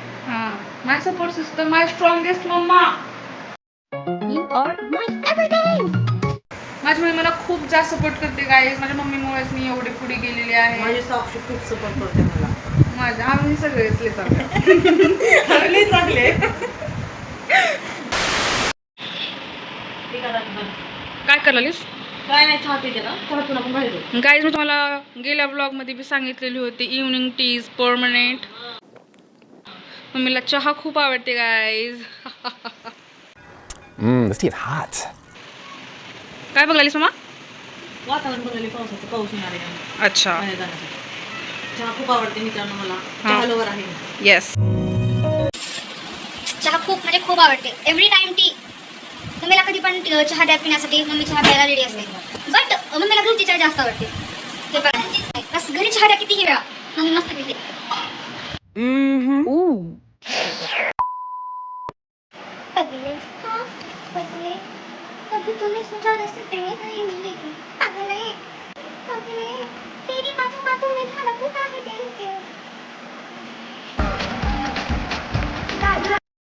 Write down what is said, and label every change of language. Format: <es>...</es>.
<en>हां, my support system, my strongest mamma.</en> <mr>माझी mummy मला खूप जास्त सपोर्ट करते गाईज. माझ्या मम्मीमुळेच मी एवढी पुढे गेलेली आहे. माझी साक्षी खूप सपोर्ट करते मला. माझ्या आम्ही सगळेच लय चांगले. लई चांगले. काय करालीस? काय नाही, चहा पिते ना, चहातून आपण बाहेर जाऊ. गाईज, मी तुम्हाला गेल्या ब्लॉगमध्ये बी सांगितलेली होती,</mr> <en>Evening tea is permanent.</en> <mr>मम्मीला चहा खूप आवडते guys.</mr> <en>This tea is hot.</en> <mr>काय बघालीस मामा? वातावरण बदलले, पावसाचं, पाऊस येणार आहे अच्छा. बाहेर जाण्यासाठी. चहा खूप आवडते मित्रांनो मला. चहा लवर आहे.</mr> <en>Yes.</en> <mr>चहा खूप म्हणजे खूप आवडते.</mr> <en>Every time tea.</en> <mr>मम्मीला कधी पण चहा द्या पिण्यासाठी, मम्मी चहा प्यायला रेडी असते. बट मम्मीला घरची चहा जास्त आवडते. ते पण बस घरी चहा द्या कितीही वेळा, मम्मी मस्त पिते.</mr> <hi>कभी तूने सोचा ऐसे तेरे नहीं मिलेगी, पागल है, पागल है, तेरी बातों में धड़क उठा है दिल के.</hi>